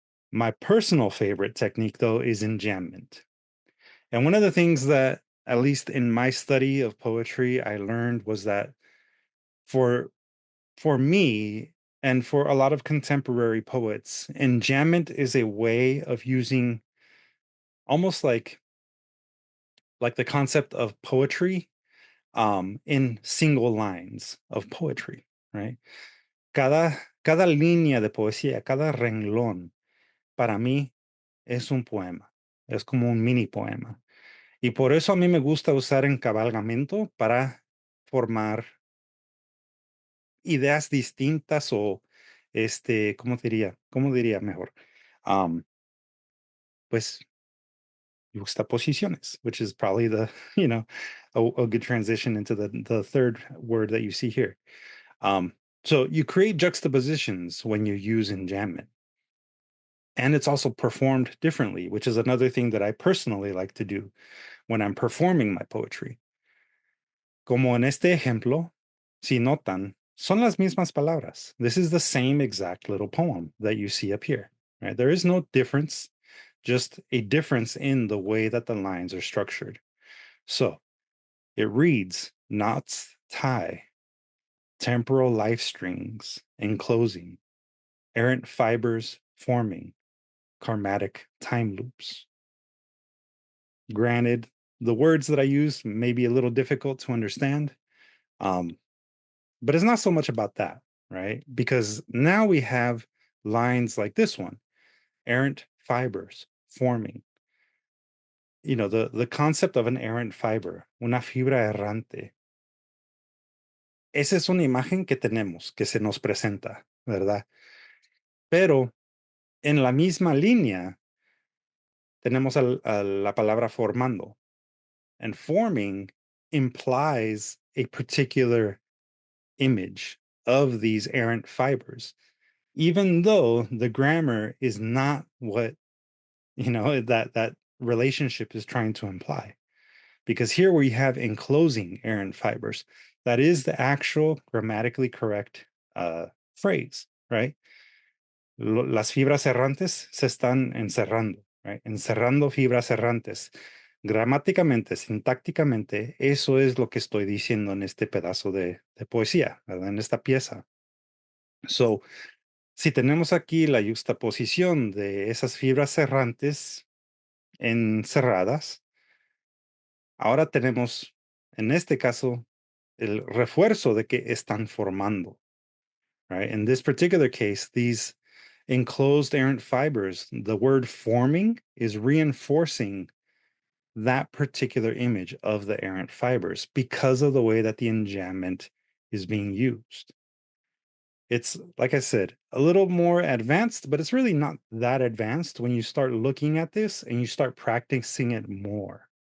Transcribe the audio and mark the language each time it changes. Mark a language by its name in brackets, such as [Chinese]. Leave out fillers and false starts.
[English] My personal favorite technique, though, is enjambment. And one of the things that, at least in my study of poetry, I learned was that for me and for a lot of contemporary poets, enjambment is a way of using almost like the concept of poetry in single lines of poetry, right? [Spanish] Cada línea de poesía, cada renglón, para mí es un poema. Es como un mini poema. Y por eso a mí me gusta usar encabalgamiento para formar ideas distintas o, ¿cómo diría mejor? Pues juxtaposiciones, [English] which is probably the, you know, a good transition into the third word that you see here. So you create juxtapositions when you use enjambment. And it's also performed differently, which is another thing that I personally like to do when I'm performing my poetry. [Spanish] Como en este ejemplo, si notan, son las mismas palabras. [English] This is the same exact little poem that you see up here. Right? There is no difference, just a difference in the way that the lines are structured. So it reads, knots tie, temporal life strings enclosing, errant fibers forming, karmatic time loops. Granted, the words that I use may be a little difficult to understand, but it's not so much about that, right? Because now we have lines like this one, errant fibers forming. You know, the concept of an errant fiber, [Spanish] una fibra errante. Esa es una imagen que tenemos, que se nos presenta, ¿verdad? Pero En la misma línea, tenemos a la palabra formando. [English] And forming implies a particular image of these errant fibers, even though the grammar is not what, that relationship is trying to imply. Because here we have enclosing errant fibers. That is the actual grammatically correct phrase, right? [Spanish] Las fibras errantes se están encerrando, right? Encerrando fibras errantes. Gramáticamente, sintácticamente, eso es lo que estoy diciendo en este pedazo de poesía, ¿verdad? En esta pieza. So, si tenemos aquí la juxtaposición de esas fibras errantes encerradas, ahora tenemos, en este caso, el refuerzo de que están formando, right? [English] In this particular case, these enclosed errant fibers, the word forming is reinforcing that particular image of the errant fibers because of the way that the enjambment is being used. It's, like I said, a little more advanced, but it's really not that advanced when you start looking at this and you start practicing it more.